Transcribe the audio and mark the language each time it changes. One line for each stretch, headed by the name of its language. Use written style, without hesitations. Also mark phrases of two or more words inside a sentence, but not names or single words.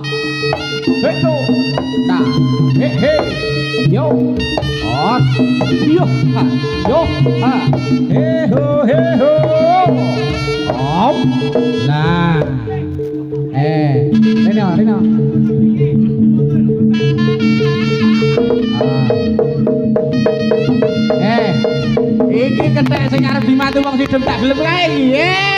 Javanese: Heto. Nah. He. Yo. Os. Yo. Ha. Yo. Ha. He ho. Op. Nah. Rino. Iki kethek sing arep dimantu wong sidem tak gelem kae.